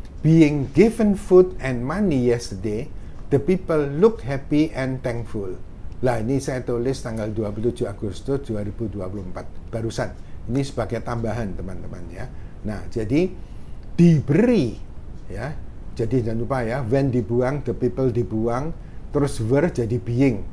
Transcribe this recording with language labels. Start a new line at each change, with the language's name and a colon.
English: Being given food and money yesterday, the people look happy and thankful.
Indonesian: Lah ini saya tulis tanggal 27 Agustus 2024 barusan. Ini sebagai tambahan teman-teman ya. Nah, jadi diberi ya. Jadi jangan lupa ya, when dibuang, the people dibuang, terus were jadi being.